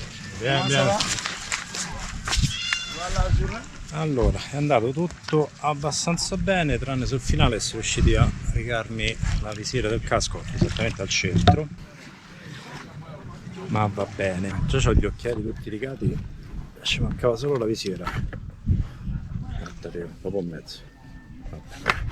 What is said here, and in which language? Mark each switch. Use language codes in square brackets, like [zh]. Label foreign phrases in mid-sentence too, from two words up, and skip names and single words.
[fr] Bien, Comment bien. ça va? Voilà la journée. [it] Allora, è andato tutto abbastanza bene, tranne sul finale sono riusciti a rigarmi la visiera del casco esattamente al centro. Ma va bene. Già ho gli occhiali tutti rigati, ci mancava solo la visiera. Guardate, un po' mezzo. Vabbè.